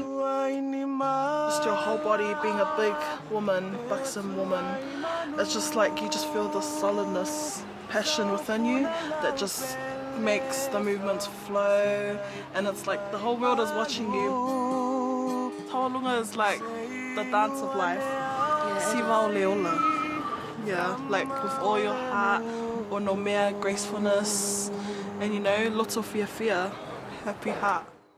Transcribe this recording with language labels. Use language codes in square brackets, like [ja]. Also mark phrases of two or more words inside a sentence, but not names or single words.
[en] Just your whole body being a big woman, buxom woman. It's just like you just feel the solidness, passion within you that just makes the movements flow, and it's like the whole world is watching you. Taualuga is like the dance of life. [sm] Siva leola. [en] Yeah, like with all your heart, or no mere gracefulness, and you know, [sm] loto fiafia, [en] happy heart.